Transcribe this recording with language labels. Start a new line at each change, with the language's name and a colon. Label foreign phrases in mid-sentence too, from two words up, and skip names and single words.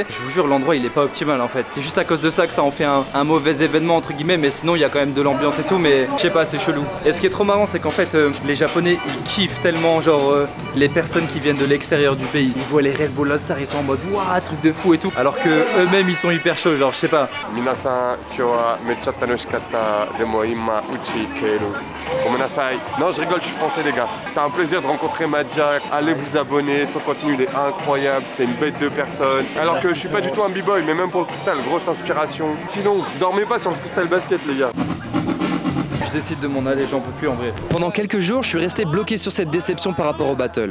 French: Je vous jure l'endroit il est pas optimal en fait. C'est juste à cause de ça que ça en fait un mauvais événement entre guillemets, mais sinon il y a quand même de l'ambiance et tout, mais je sais pas, c'est chelou. Et ce qui est trop marrant c'est qu'en fait les japonais ils kiffent tellement genre les personnes qui viennent de l'extérieur du pays. Ils voient les Red Bull All-Star, ils sont en mode waouh truc de fou et tout, alors que eux-mêmes ils sont hyper chauds, genre je sais pas.
Japanese: 皆さん、今日はめっちゃ楽しかった、でも今うち帰る. Gomenasai.
French: Non, je rigole, je suis français les gars. C'était un plaisir de rencontrer Madia. Allez vous abonner, son contenu il est incroyable, c'est une bête de personne. Alors que je suis pas du tout un b-boy, mais même pour le freestyle, grosse inspiration. Sinon, dormez pas sur le freestyle basket les gars. Je décide de m'en aller, j'en peux plus en vrai. Pendant quelques jours, je suis resté bloqué sur cette déception par rapport au battle.